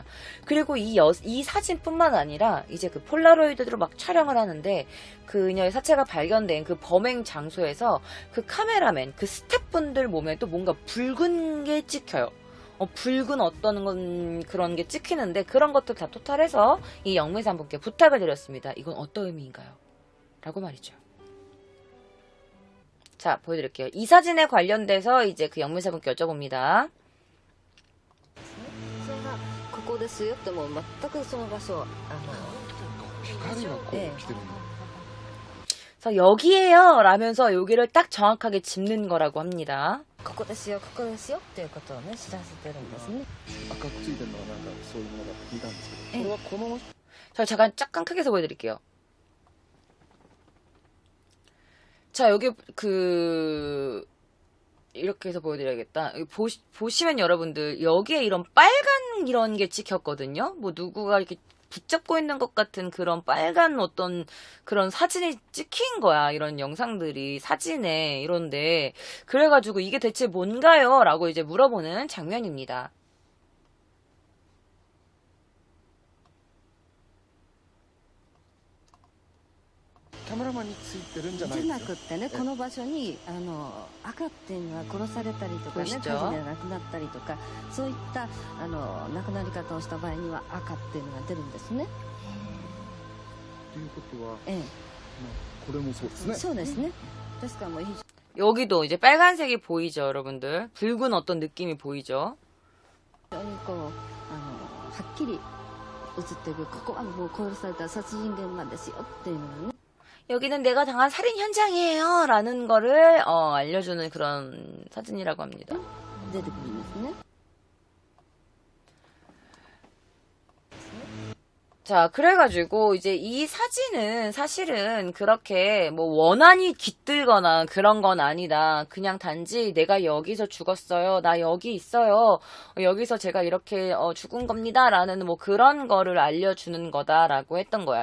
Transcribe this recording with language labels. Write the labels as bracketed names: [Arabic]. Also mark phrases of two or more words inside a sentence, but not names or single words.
[Korean] 그리고 이 사진뿐만 아니라 이제 그 폴라로이드로 막 촬영을 하는데 그녀의 사체가 발견된 그 범행 장소에서 그 카메라맨, 그 스태프분들 몸에도 뭔가 붉은 게 찍혀요. 붉은 어떤 그런 게 찍히는데 그런 것들 다 토탈해서 이 영매사분께 부탁을 드렸습니다. 이건 어떤 의미인가요? 라고 말이죠. 자, 보여드릴게요. 이 사진에 관련돼서 이제 그 영매사분께 여쭤봅니다. [Japanese] それがここですよってもう全くその場所光がこう来てるんだ。 [Korean] 그래서 여기에요 라면서 여기를 딱 정확하게 짚는 거라고 합니다. [Japanese] ここですよここですよっていうことをね知らせてるんですね赤くついてるのはなんかそういうものだって聞いたんですけええど、これはこの [Korean] 자, 잠깐 크게서 보여드릴게요. 자, 여기 이렇게 해서 보여드려야겠다. 여기 보시면 여러분들 여기에 이런 빨간 이런 게 찍혔거든요. 뭐 누구가 이렇게 붙잡고 있는 것 같은 그런 빨간 어떤 그런 사진이 찍힌 거야. 이런 영상들이 사진에 이런데 그래가지고 이게 대체 뭔가요? 라고 이제 물어보는 장면입니다. [Japanese] キャメラマンについてるんじゃないじゃですよなくってねこの場所に赤っていうのは殺されたりとかね火事で亡くなったりとかそういった亡くなり方をした場合には赤っていうのが出るんですねということは、ええこれもそうですね。そうですねですからもう非 [Korean] 여기도 이제 빨간색이 보이죠, 여러분들. 붉은 어떤 느낌이 보이죠. [Japanese] 常にこうはっきり映ってるここはもう殺された殺人現場ですよっていうのがね [Korean] 여기는 내가 당한 살인 현장이에요 라는 거를 알려주는 그런 사진이라고 합니다. [Japanese] 出てくるんですね [Korean] 자, 그래가지고 이제 이 사진은 사실은 그렇게 뭐 원한이 깃들거나 그런 건 아니다. 그냥 단지 내가 여기서 죽었어요. 나 여기 있어요. 여기서 제가 이렇게 죽은 겁니다. 라는 뭐 그런 거를 알려주는 거다라고 했던 거야.